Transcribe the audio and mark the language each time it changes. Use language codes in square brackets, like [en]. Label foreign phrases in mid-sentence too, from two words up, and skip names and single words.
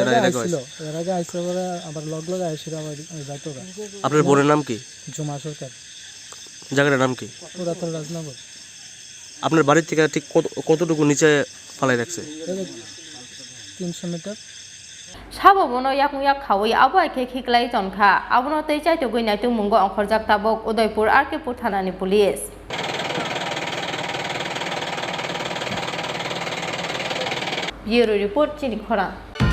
[bn] এর আগে আইছিল পরে আবার লগ আইছিল আবার যাইতো আপনার বোনের নাম কি জুমা সরকার জায়গাটার নাম কি পুরাতন রাজনগর আপনার বাড়ি থেকে ঠিক কতটুকু নিচে ফালাই রাখছে 300 মিটার [trp] সাববনো yakungyak khawai abo ke khiklai jonkha abono tei chaito goi naitung mungo angkhorjak tabok Udaipur Arkepur thanani [en] police Bureau report [trp] chini khora